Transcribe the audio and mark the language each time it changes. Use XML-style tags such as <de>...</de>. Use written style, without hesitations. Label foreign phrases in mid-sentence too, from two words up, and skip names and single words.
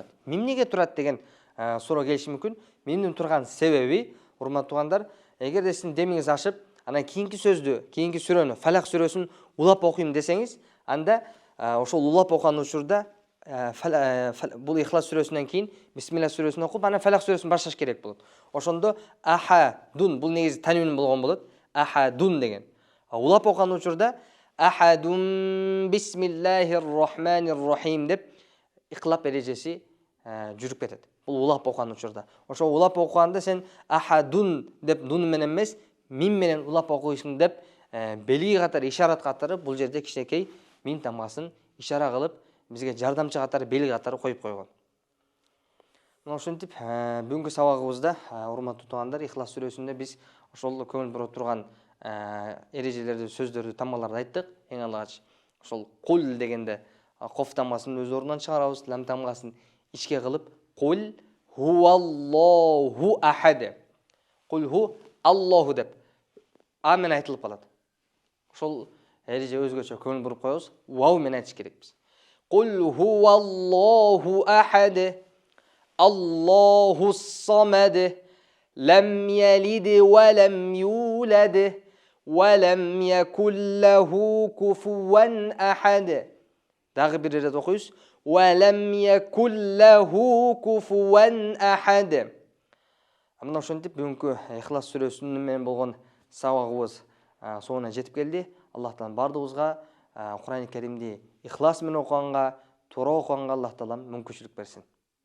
<ky>Мим неге турат деген суроо келиши мүмкүн. Мимдин турган себеби, урматтуу туугандар, эгерде сиздин демиңиз ашып, анан кийинки сөздү, кийинки сүрөнү, Фалак сүрөсүн улап окуйм десеңиз, анда ошол улап окуган учурда бул Ихлас сүрөсүнөн кийин Бисмилла сүрөсүн окуп, анан Фалак сүрөсүн башташ керек болот. Ошондо ахадун, бул негизи танвин болгон болот. Ахадун деген. Улап окуган учурда</ky> <ar>أحد بسم الله الرحمن الرحيم</ar> <ky>деп иклап эрежеси жүрүп кетет. Бул улап окуган учурда. Ошо улап окуганда сен ахадун деп нун менен эмес, мим менен улап окуйсуң деп белги катары, ишарат катары бул жерде кичинекей мим тамгасын ишара кылып, бизге жардамчы катары, белги катары коюп койгон. Мына ошентип бүгүнкү сабагыбызда, урматтуу туугандар, Ихлас сүрөсүндө биз ошол көңүл буруп турган эрежелерди, сөздөрдү, тамгаларды айттык. Эң алгач ошол кул дегенде коф тамгасын өз ордунан чыгарабыз, лам тамгасын ичке кылып,</ky> <ar>قل هو الله أحد. قل هو الله</ar> <ky>деп а менен айтылып калат. Ошол эреже өзгөчө көңүл буруп коебуз. Вау менен айтыш керекпиз.</ky> <ar>قل هو الله أحد. الله الصمد لم يلد ولم يولد. ولم يكن له كفوا أحد.</ar> <ky>Дагы бир ирет окуйбуз.</ky> <ar>ولم يكن له كفوا أحد.</ar> <ky>Мына ошентип бүгүнкү Ихлас сүрөсүнүн менен болгон сабагыбыз соңуна жетип келди. Аллахтан бардыгыбызга Кур'ан-ы Каримди ихлас менен окуганга, туура окуганга Аллах таалам мүмкүнчүлүк берсин.</ky>